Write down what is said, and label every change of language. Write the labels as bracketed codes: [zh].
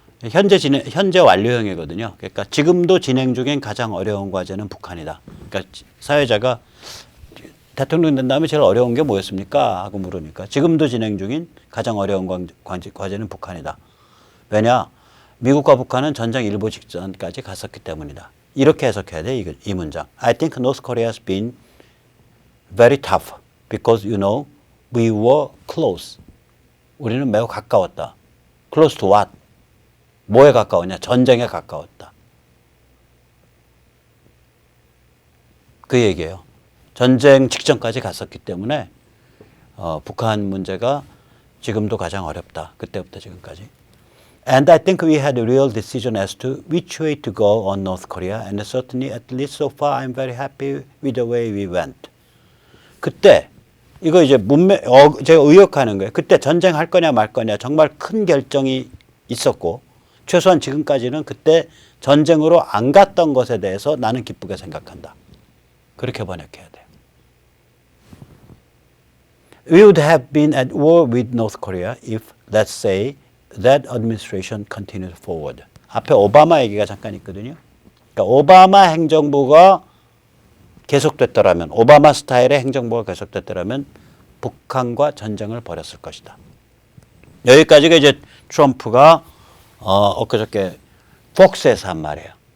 [ko] 현재 완료형이거든요. 그러니까 지금도 진행 중인 가장 어려운 과제는 북한이다. 그러니까 사회자가 대통령 된 다음에 제일 어려운 게 뭐였습니까? 하고 물으니까 지금도 진행 중인 가장 어려운 과제는 북한이다. 왜냐? 미국과 북한은 전쟁 일보 직전까지 갔었기 때문이다. 이렇게 해석해야 돼, 이 문장. [en] I think North Korea has been very tough because, you know, we were close. [ko] 우리는 매우 가까웠다. [en] Close to what? [ko] 뭐에 가까웠냐? 전쟁에 가까웠다. 그 얘기예요. 전쟁 직전까지 갔었기 때문에 북한 문제가 지금도 가장 어렵다. 그때부터 지금까지. [en] And I think we had a real decision as to which way to go on North Korea. And certainly, at least so far, I'm very happy with the way we went. [ko] 그때 이거 이제 제가 의역하는 거예요. 그때 전쟁할 거냐 말 거냐 정말 큰 결정이 있었고 최소한 지금까지는 그때 전쟁으로 안 갔던 것에 대해서 나는 기쁘게 생각한다. 그렇게 번역해야 돼요. [en] We would have been at war with North Korea if, let's say, that administration continued forward. [ko] 앞에 오바마 얘기가 잠깐 있거든요. 그러니까 오바마 행정부가 계속됐더라면, 오바마 스타일의 행정부가 계속됐더라면 북한과 전쟁을 벌였을 것이다. 여기까지가 이제 트럼프가 엊그저께 폭스에서 한 말이에요.